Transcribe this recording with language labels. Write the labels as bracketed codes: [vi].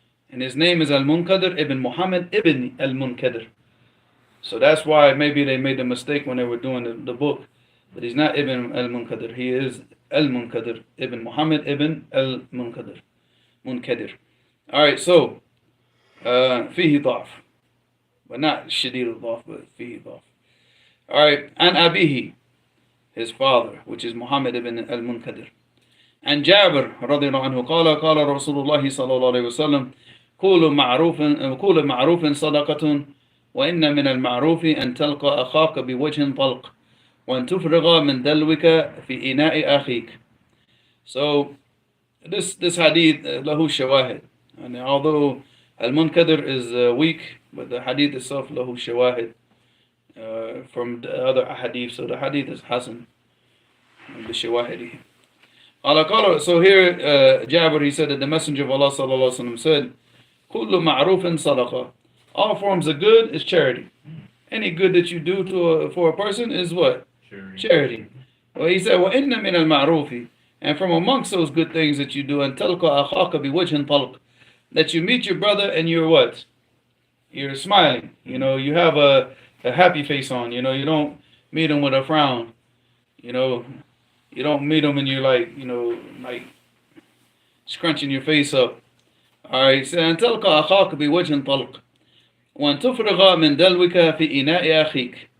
[en] And his name is al-Munkadir ibn Muhammad ibn al-Munkadir. So that's why maybe they made the mistake when they were doing the book. But he's not ibn al-Munkadir. He is al-Munkadir ibn Muhammad ibn al-Munkadir. Munkadir. Alright, so [ar] فيه ضعف. [en] But not [ar] شديد الضعف, but فيه ضعف. [en] Alright, and abihi, his father, which is Muhammad ibn al-Munkadir. [ar] And Jabir رضي الله عنه قال رسول الله صلى الله عليه وسلم كل معروف صدقة وإن من المعروف أن تلقى أخاك بوجه طلق وأن تفرغ من دلوك في إناء أخيك. [en] So this hadith [ar] له شواهد, [en] and although al-Munkadir is weak, but the hadith itself له شواهد from the other hadith, so the hadith is hasan بشواهده. So here Jabir, he said that the Messenger of Allah sallallahu alaihi wasallam said, [ar] كل معروف صدقة. [en] All forms of good is charity. Any good that you do for a person is what? Charity. Well, he said, [ar] وَإِنَّ مِنَ الْمَعْرُوفِ. [en] And from amongst those good things that you do, [ar] أَن تَلْقَ أَخَاكَ بِوَجْهٍ طَلْقٍ. [en] That you meet your brother and you're what? You're smiling. You know, you have a happy face on. You know, you don't meet him with a frown. You know, you don't meet him and you're like, you know, like scrunching your face up. Alright, so [ar] أن تلقى أخاك بوجه طلق وأن تفرغ من دلوك في إناء أخيك.